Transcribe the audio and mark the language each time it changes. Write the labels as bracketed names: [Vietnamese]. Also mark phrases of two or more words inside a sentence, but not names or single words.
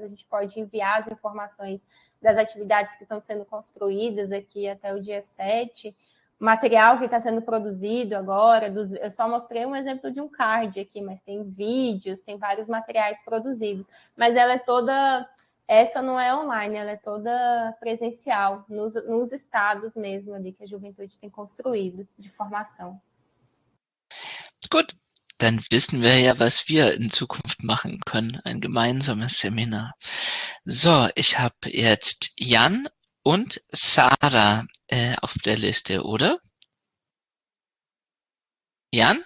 [Portuguese] A gente pode enviar as informações das atividades que estão sendo construídas aqui até o dia 7, o material que está sendo produzido agora, eu só mostrei um exemplo de um card aqui, mas tem vídeos, tem vários materiais produzidos, mas ela é toda, essa não é online, ela é toda presencial, nos estados mesmo ali que a juventude tem construído de formação. [German] Gut, dann wissen wir ja, was wir in Zukunft machen können. Ein gemeinsames Seminar. So, ich habe jetzt Jan und Sarah auf der Liste, oder? Jan?